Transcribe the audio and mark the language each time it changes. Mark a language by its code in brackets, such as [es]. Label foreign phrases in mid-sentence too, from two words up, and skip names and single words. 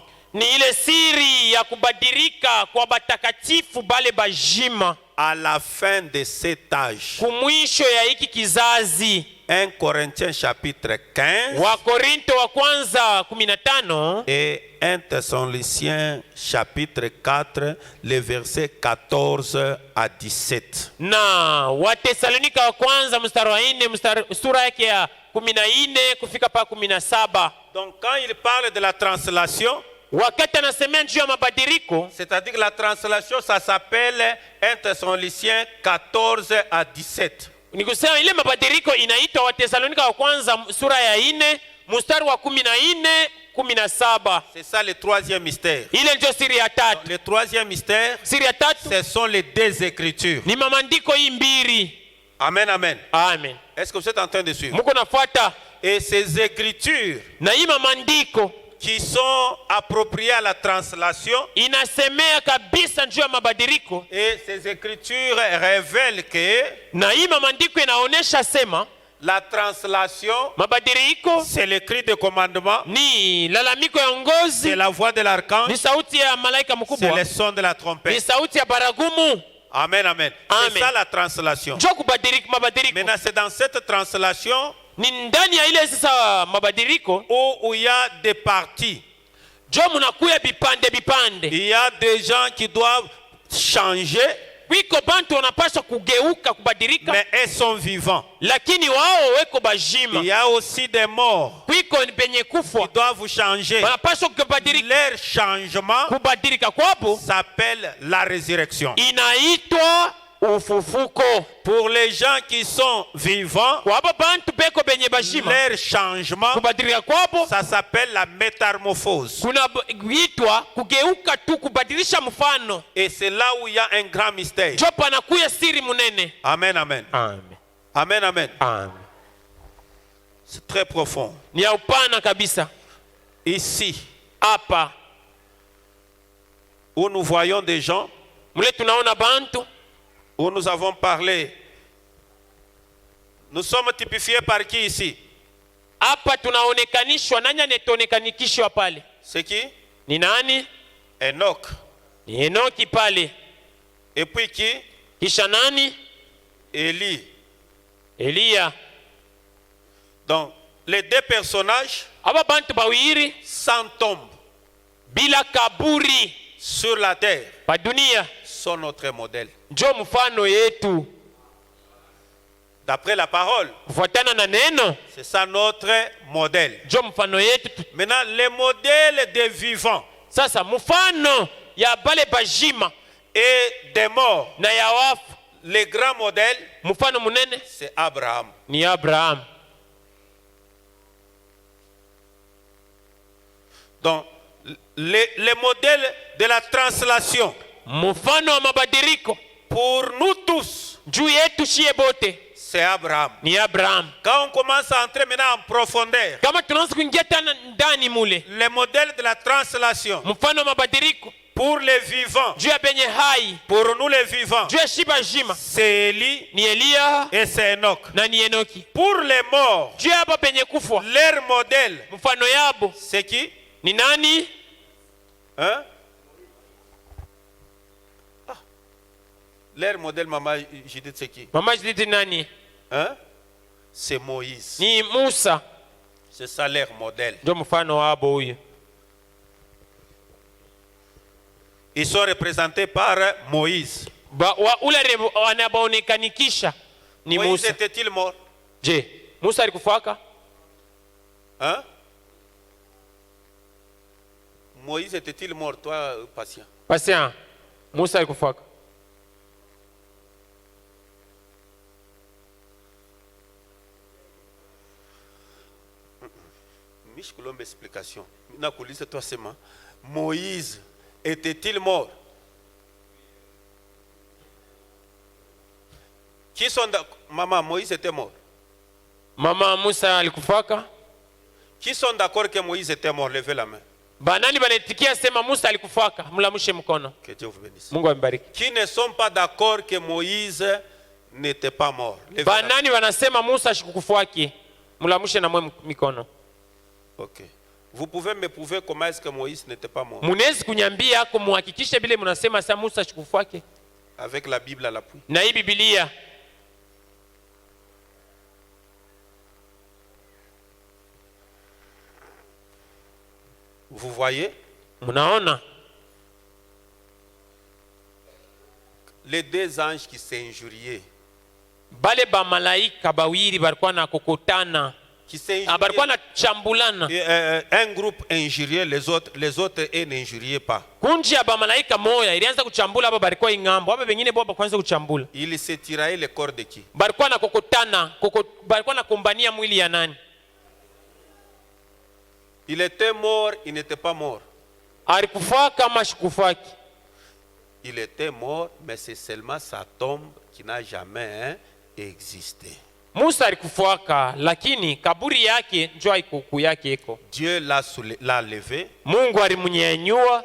[sw] ni ile siri ya kubadilika kwa batakatifu bale bajima [fr] À la fin de cet âge. [sw] kumwisho ya hiki kizazi. [fr] 1 Corinthiens chapitre 15 [sw] Wakorinto wa kwanza 15 [fr] et 1 Thessaloniciens chapitre 4, les versets 14 à 17. [sw] na Watesalonika wa kwanza mstari wa 4 sura yake ya 14 kufika pa 17. [fr] Donc quand il parle de la translation, [sw] Wakati anasemea juu ya mabadiliko, [fr] c'est-à-dire que la translation, ça s'appelle 1 Thessaloniciens 14 à 17. [sw] ni kusema ile mabadiliko inaitwa Watesalonika wa kwanza sura ya 4 mstari wa 14 17. [fr] C'est ça le troisième mystère. [sw] Ile ndio siri ya tatu. [fr] Le troisième mystère, [sw] Siri ya tatu [fr] ce sont les deux écritures. [sw] ni mamandiko hii mbili. [fr] Amen, amen. [sw] Amen. [fr] Est-ce que vous êtes en train de suivre? [sw] Muko nafuata? [fr] Et ces écritures [sw] Na hii mamandiko [fr] qui sont appropriées à la translation, [sw] inasemea kabisa juu ya mabadiliko, [fr] et ces écritures révèlent que [sw] na hii mamandiko inaonesha sema [fr] la translation, [sw] mabadiliko [fr] c'est le cri de commandement, [sw] ni lalamiko ya [fr] c'est [sw] ongozi, [fr] la voix de l'archange, [sw] ni sauti ya malaika [fr] c'est [sw] mkubwa, [fr] le son de la [sw] ni [fr] trompette. [sw] sauti ya baragumu. [fr] Amen, amen. [sw] Amen. [fr] C'est ça la translation. [sw] Njo kubadilika mabadiliko. [fr] Maintenant, c'est dans cette translation [sw] Ni ndani ya ile sasa mabadiliko [fr] où il y a des parties. [sw] jo munakuya bipande bipande. [fr] Il y a des gens qui doivent changer, [sw] Wiko bantu wanapaswa kugeuka kubadilika, [fr] mais ils sont vivants. [sw] lakini wao weko [fr] Il [sw] bajima. [fr] y a aussi des morts [sw] Wiko ni penye [fr] qui [sw] kufwa [fr] doivent changer. [sw] wanapaswa kubadilika. [fr] Leur changement [sw] Kubadilika kwabo [fr] s'appelle la résurrection. [sw] inaitwa ufufuko. [fr] Pour les gens qui sont vivants, [sw] Kwa abo bantu beko benye bajima, [fr] leur changement, [sw] kubadilika kwabo [fr] ça s'appelle la métamorphose. [sw] kunaitwa kugeuka tu, kubadilisha mfano. [fr] Et c'est là où il y a un grand mystère. [sw] Jo panakuya siri munene. [fr] Amen, amen. [sw] Amen. [fr] Amen, amen. [sw] Amen. [fr] C'est très profond. [sw] Ni ya upana kabisa. [fr] Ici, [sw] Hapa [fr] où nous voyons des gens, [sw] mule tunaona bantu, [fr] où nous avons parlé, nous sommes typifiés par qui ici? [sw] hapa tunaonekanishwa. Nani anetoonekanikishwa pale? [fr] C'est qui? [sw] Ni nani? [fr] Enoch. [sw] Ni Enoki pale. [fr] Et puis qui? [sw] Kisha nani? [fr] Élie. [sw] Eliya. [fr] Donc, les deux personnages [sw] Aba bantu bawiri [fr] sans tombe [sw] bila kaburi [fr] sur la terre [sw] pa dunia [fr] sont notre modèle. [sw] njo mfano yetu. [fr] D'après la parole, [sw] Kufuatana na neno [fr] c'est ça notre modèle. [sw] njo mfano yetu. [fr] Maintenant, les modèles des vivants [sw] Sasa mfano ya bale bajima [fr] et des morts, [sw] na ya wafu, [fr] les grands modèles, [sw] mfano munene [fr] c'est Abraham. [sw] ni Abraham. [fr] Donc, les modèles de la translation, [sw] Mfano wa mabadiliko [fr] pour nous tous, [sw] juu yetu shie bote [fr] c'est Abraham. [sw] ni Abraham. [fr] Quand on commence à entrer maintenant en profondeur, [sw] Kama tunaanza kuingia tena ndani mule, [fr] les modèles de la translation, [sw] mfano wa mabadiliko [fr] pour les vivants, [sw] juu ya benye hai, [fr] pour nous les vivants, [sw] juu ya shiba jima [fr] c'est Élie [sw] ni Eliya [fr] et c'est Enoch. [sw] na ni Enoki. [fr] Pour les morts, [sw] Juu ya hapa penye kufwa, [fr] leur modèle, [sw] mfano yabo [fr] c'est qui? [sw] ni nani? [fr] Hein? Ah. Leur modèle, maman, j'ai dit c'est qui? [sw] Mama Judith nani? [fr] Hein? C'est Moïse. [sw] Ni Musa. [fr] C'est ça leur modèle. [sw] Ndio mfano wabo huyo. [fr] Ils sont représentés par Moïse. [sw] Ule wanabaonekanikisha ni [fr] Moïse [sw] Musa. [fr] était-il mort? [sw] Je, Musa alikufaka? [fr] Hein? Moïse était-il mort, toi, patient? Patient. [sw] Musa alikufaka? Mich kulombe explication. Nakuuliza toi sema, [fr] Moïse était-il mort? Qui sont maman, Moïse était mort. [sw] Mama Musa alikufaka? [fr] Qui sont d'accord que Moïse était mort? Levez la main. [sw] Banani banetikia sema Musa alikufaka? Mlamushe mkono. [fr] Que Dieu vous bénisse. [sw] Mungu ambariki. [fr] Qui ne sont pas d'accord que Moïse n'était pas mort? Levez la main. [sw] Banani wanasema Musa ashikukufuaki? Mlamushe na mwe mikono. [fr] Ok. Vous pouvez me prouver comment est-ce que Moïse n'était pas mort? [sw] Munezi kunyambia ako muhakikishe bile mnasema sa Musa ashikufuaki? [fr] Avec la Bible à l'appui. [sw] Na hii Biblia. [fr] Vous voyez? [sw] Munaona? [fr] Les deux anges qui s'injuriaient. [sw] Bale ba malaika bawiri balikuwa na kokotana. [fr] Qui s'injuriaient. [sw] Balikuwa na chambulana. [fr] Un groupe injuriait les autres et n'injuriaient pas. [sw] Kunji ya ba malaika moya ilianza kuchambula aba balikuwa ingambo. Aba wengine bo bakwanza kuchambula. [fr] Ils se tiraillaient le corps de qui? [sw] Balikuwa na kokotana, balikuwa na kombania mwili ya nani? [fr] Il était mort, il n'était pas mort. [sw] Alikufaka kama shikufaki? [fr] Il était mort, mais c'est seulement sa tombe qui n'a jamais existé. [sw] Musa alikufaka, lakini kaburi yake njoo ikuku yake iko. [fr] Dieu l'a levé. [sw] Mungu alimunyanyua.